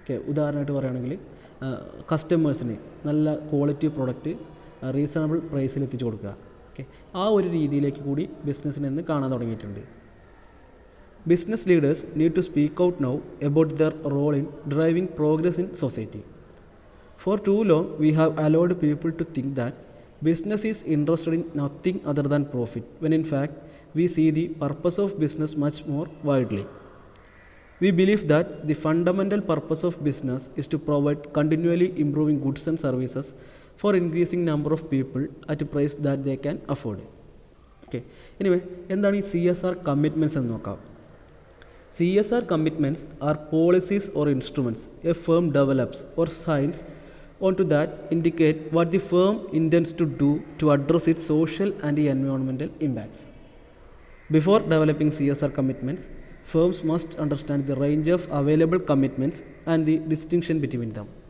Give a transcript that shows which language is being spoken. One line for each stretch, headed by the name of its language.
Malayalam: ഉദാഹരണമായിട്ട് പറയുകയാണെങ്കിൽ കസ്റ്റമേഴ്സിന് നല്ല ക്വാളിറ്റി പ്രൊഡക്റ്റ് റീസണബിൾ പ്രൈസിൽ എത്തിച്ചു കൊടുക്കുക. ആ ഒരു രീതിയിലേക്ക് കൂടി ബിസിനസ്സിനെ ഇന്ന് കാണാൻ തുടങ്ങിയിട്ടുണ്ട്.
English: Business leaders need to speak out now about their role in driving progress in society. For too long we have allowed people to think that business is interested in nothing other than profit, when in fact we see the purpose of business much more widely. We believe that the fundamental purpose of business is to provide continually improving goods and services for increasing number of people at a price that they can afford.
Malayalam: Anyway, എന്താണ് ഈ CSR commitments എന്ന് നോക്കാം.
English: CSR commitments are policies or instruments a firm develops or signs onto that indicate what the firm intends to do to address its social and environmental impacts. Before developing CSR commitments, firms must understand the range of available commitments and the distinction between them.